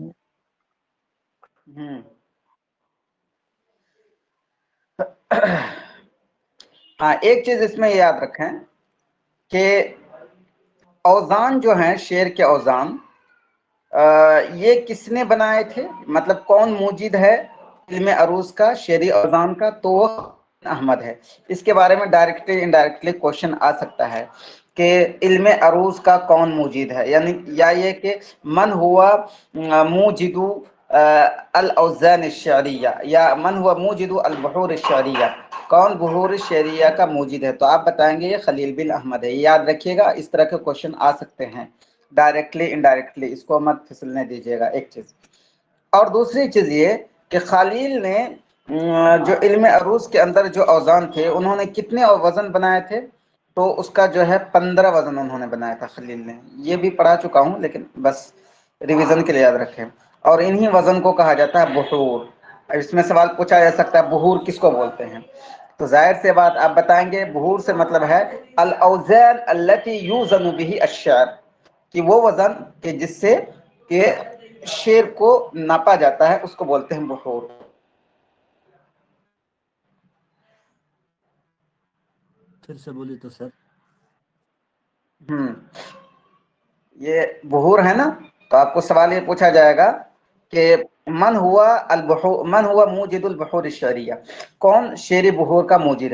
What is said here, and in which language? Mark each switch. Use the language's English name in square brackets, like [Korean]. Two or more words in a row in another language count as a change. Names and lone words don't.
[Hindi] हाँ एक चीज इसमें याद रखें कि औजान जो हैं शेर के औजान ये किसने बनाए थे, मतलब कौन मूजिद है इल्म अरूज का, शेरी औजान का, तो वो अहमद है। इसके बारे में [English] directly indirectly [Hindi] क्वेश्चन आ सकता है कि इल्म अरूज का कौन मूजिद है, यानी या ये कि [Arabic] من هو موجد الأوزان الشعرية [Hindi] या [Arabic] من هو موجد البحور الشعرية, [Hindi] कौन बुहूर शरिया का मूजिद है? तो आप बताएंगे ये खलील बिन अहमद है। याद रखिएगा, इस तरह के क्वेश्चन आ सकते हैं [English] directly indirectly, [Hindi] इसको मत फिसलने दीजिएगा, एक चीज। और दूसरी चीज ये कि खलील ने जो इल्म अरूज के अंदर जो औजान थे, उन्होंने कितने वजन बनाए थे? तो उसका जो है 15 वजन उन्होंने बनाया था खलील ने। ये भी पढ़ा चुका हूँ, लेकिन बस रिवीजन के लिए याद रखें। और इन्हीं वजन को कहा जाता है बुहूर। इसमें सवाल पूछा जा सकता है बुहूर किसको बोलते हैं? तो जाहिर से बात आप बताएंगे बुहूर से मतलब है [Arabic] الأوزان التي يوزن بها الشعر, [Hindi] कि वो वजन कि जिससे कि शेर को नापा जाता है, उसको बोलते हैं बुहूर। फिर से बोलिए तो सर। ये बुहूर है ना, तो आपको सवाल ये पूछा जाएगा कि [Arabic] من هو موجد البحور الشعرية, [Hindi] कौन शेर बुहूर का मूजिद है?